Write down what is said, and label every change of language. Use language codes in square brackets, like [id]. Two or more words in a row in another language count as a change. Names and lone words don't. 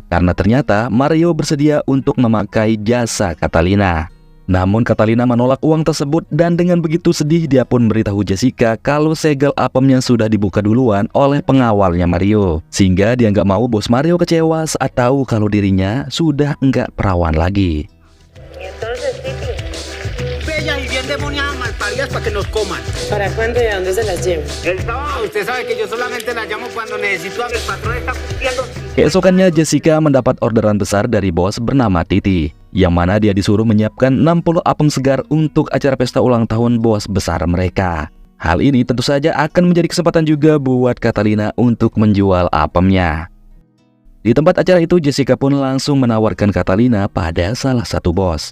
[id] Karena ternyata Mario bersedia untuk memakai jasa Catalina. Namun Catalina menolak uang tersebut dan dengan begitu sedih dia pun memberitahu Jessica kalau segel apemnya sudah dibuka duluan oleh pengawalnya Mario. Sehingga dia nggak mau bos Mario kecewa saat tahu kalau dirinya sudah nggak perawan lagi. [es] Bellas y bien demoniadas malparidas para que nos coman. ¿Para cuándo y a dónde se las llevo? El sábado usted sabe que yo solamente la llamo cuando necesito a mi patrón está cumpliendo. [id] Keesokannya Jessica mendapat orderan besar dari bos bernama Titi, yang mana dia disuruh menyiapkan 60 apem segar untuk acara pesta ulang tahun bos besar mereka. Hal ini tentu saja akan menjadi kesempatan juga buat Catalina untuk menjual apemnya. Di tempat acara itu Jessica pun langsung menawarkan Catalina pada salah satu bos.